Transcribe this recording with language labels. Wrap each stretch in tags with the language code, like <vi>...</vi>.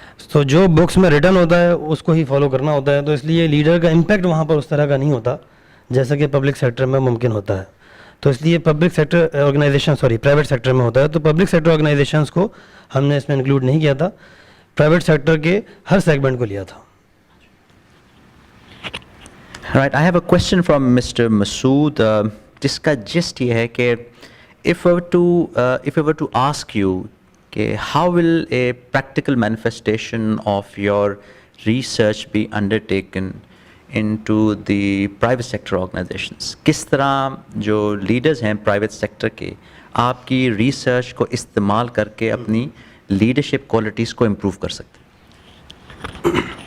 <ur>تو جو بکس میں ریٹن ہوتا ہے اس کو ہی فالو کرنا ہوتا ہے, تو اس لیے لیڈر کا امپیکٹ وہاں پر اس طرح کا نہیں ہوتا جیسا کہ پبلک سیکٹر میں ممکن ہوتا ہے. تو اس لیے public sector organization private sector میں ہوتا ہے, تو پبلک سیکٹر آرگنائزیشنس کو ہم نے اس میں انکلوڈ نہیں کیا تھا, پرائیویٹ سیکٹر کے ہر سیگمنٹ کو لیا تھا.</ur> <en>Right, I have a question from Mr. Masood,</en> <ur>جس کا جسٹ یہ ہے کہ</ur> <en>if I were to ask you کہ how will a practical manifestation of your research be undertaken into the private sector organizations.</en> <ur>کس طرح جو لیڈرز ہیں پرائیویٹ سیکٹر کے آپ کی ریسرچ کو استعمال کر کے اپنی لیڈرشپ کوالٹیز کو امپروو کر سکتے ہیں؟</ur>